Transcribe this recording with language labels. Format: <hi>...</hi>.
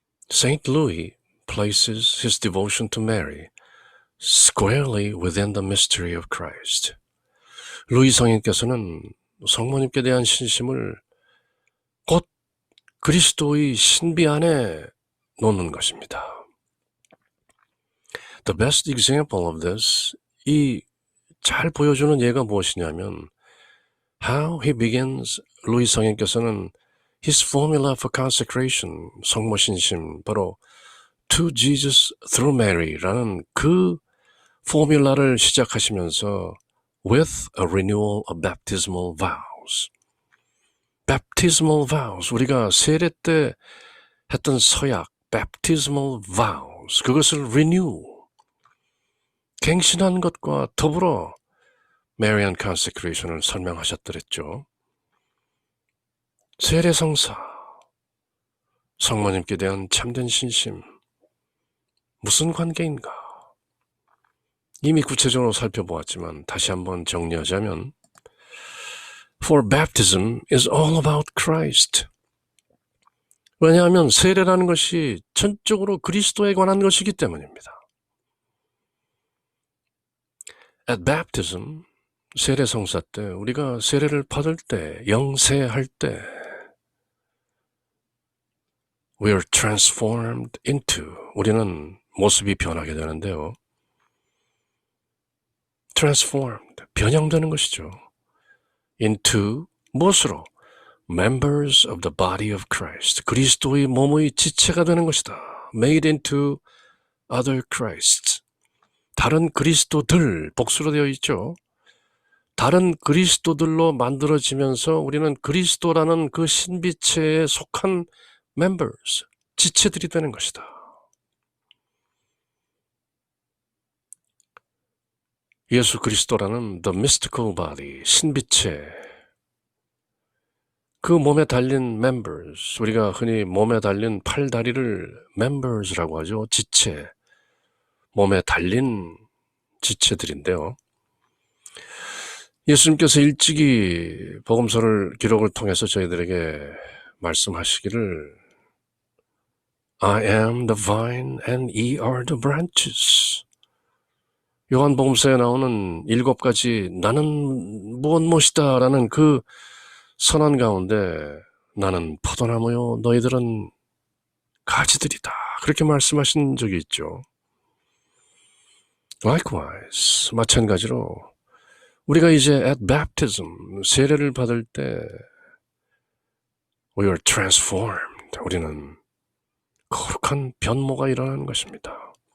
<en>Saint Louis places his devotion to Mary squarely within the mystery of Christ.</en> <ko>루이 성인께서는 성모님께 대한 신심을 곧 그리스도의 신비 안에 놓는 것입니다.</ko> <en>The best example of this,</en> <ko>이 잘 보여주는 예가 무엇이냐면</ko> <en>how he begins,</en> <ko>루이 성인께서는</ko> <en>his formula for consecration,</en> <ko>성모 신심, 바로</ko> <en>to Jesus through Mary</en> <ko>라는 그 포뮬라를 시작하시면서</ko> <en>with a renewal of baptismal vows. baptismal vows,</en> <ko>우리가 세례 때 했던 서약, baptismal vows, 그것을 renew, 갱신한 것과 더불어</ko> <en>Marian consecration</en> <ko>을 설명하셨더랬죠. 세례 성사, 성모님께 대한 참된 신심, 무슨 관계인가? 이미 구체적으로 살펴보았지만 다시 한번 정리하자면</ko> <en>For baptism is all about Christ.</en> <ko>왜냐하면 세례라는 것이 전적으로 그리스도에 관한 것이기 때문입니다.</ko> <en>At baptism,</en> <ko>세례 성사 때 우리가 세례를 받을 때, 영세할 때</ko> <en>We are transformed into,</en> <ko>우리는 모습이 변하게 되는데요. transformed, 변형되는 것이죠. into, 무엇으로?</ko> <en>members of the body of Christ,</en> <ko>그리스도의 몸의 지체가 되는 것이다.</ko> <en>made into other Christs,</en> <ko>다른 그리스도들, 복수로 되어 있죠. 다른 그리스도들로 만들어지면서 우리는 그리스도라는 그 신비체에 속한 members, 지체들이 되는 것이다. 예수 그리스도라는</ko> <en>the mystical body,</en> <ko>신비체, 그 몸에 달린 members, 우리가 흔히 몸에 달린 팔다리를 members라고 하죠. 지체, 몸에 달린 지체들인데요. 예수님께서 일찍이 복음서를 기록을 통해서 저희들에게 말씀하시기를</ko> <en>I am the vine and ye are the branches.</en> <ko>요한복음서에 나오는 7가지 나는 무엇이다 라는 그 선언 가운데 나는 포도나무요 너희들은 가지들이다, 그렇게 말씀하신 적이 있죠. Likewise, 마찬가지로 우리가 이제</ko> <en>at baptism,</en> <ko>세례를 받을 때</ko> <en>we are transformed,</en> <ko>우리는 거룩한 변모가 일어나는 것입니다.</ko>